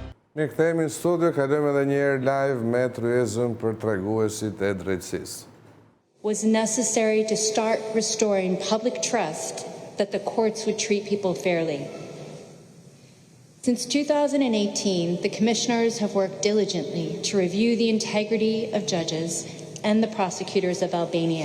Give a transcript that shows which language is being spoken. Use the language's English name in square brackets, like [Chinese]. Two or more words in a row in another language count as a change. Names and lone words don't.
[Albanian] Ne kthehemi në studio, kalojmë edhe një herë live me tryezën për treguesit e drejtësisë. [English] Was necessary to start restoring public trust that the courts would treat people fairly. Since 2018, the commissioners have worked diligently to review the integrity of judges and the prosecutors of Albania.